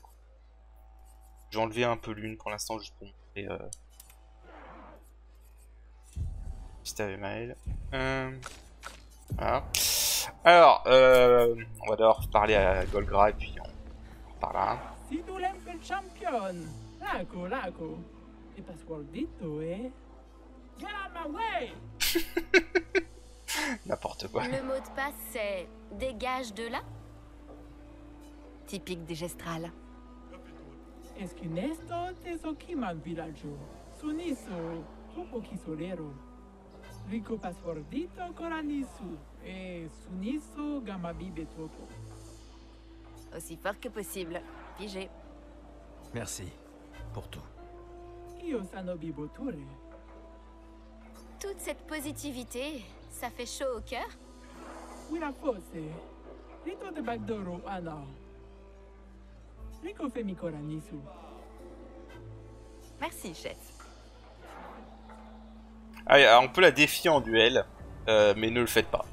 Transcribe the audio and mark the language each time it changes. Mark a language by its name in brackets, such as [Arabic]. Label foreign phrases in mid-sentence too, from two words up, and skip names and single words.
[French] Je vais enlever un peu l'une pour l'instant, juste pour montrer Gustave et Maël. Voilà. Alors, on va d'abord parler à Golgra et puis on parlera. Si tu l'aimes le champion, Laco, et passwordito, eh? [English] Get out my way! [French] N'importe quoi. Le mot de passe, c'est dégage de là. Typique des gestrales. Esquinesto tesokiman villaggio. Suniso, tupo kisolero. Rico passwordito coranisu. Et suniso gamabibe topo. Aussi fort que possible. Pigé. Merci pour tout. Io sanobi boture. Toute cette positivité, ça fait chaud au cœur. Wira fosse. Rito de Bagdoro, Anna. Rico femi coranisu. Merci, chef. Ah, on peut la défier en duel, mais ne le faites pas.